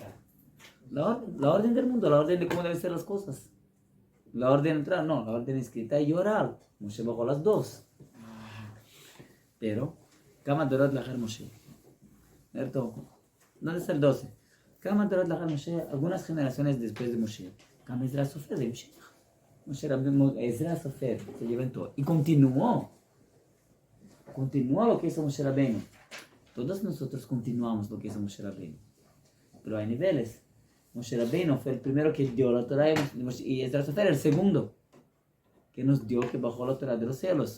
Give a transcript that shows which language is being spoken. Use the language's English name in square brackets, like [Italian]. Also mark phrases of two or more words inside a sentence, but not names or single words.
[Spanish] La orden del mundo, la orden de cómo deben ser las cosas. La orden entrar, no, la orden escrita y oral. Moshe bajó las dos. Pero, [Hebrew] כמה דורות לאחר משה. [Spanish] ¿Cierto? ¿Dónde está el 12? [Hebrew] כמה דורות לאחר משה, [Spanish] algunas generaciones después de Moshe. Kama Ezra Sofer de Moshe. Moshe Rabbeinu, Ezra Sofer, se levantó y continuó. Continuó lo que hizo Moshe Rabbeinu. Todos nosotros continuamos lo que hizo Moshe Rabbeinu. Pero hay niveles. Moshe Rabbeinu fue el primero que dio la Torah y Ezra Sofer el segundo que nos dio, que bajó la Torah de los cielos.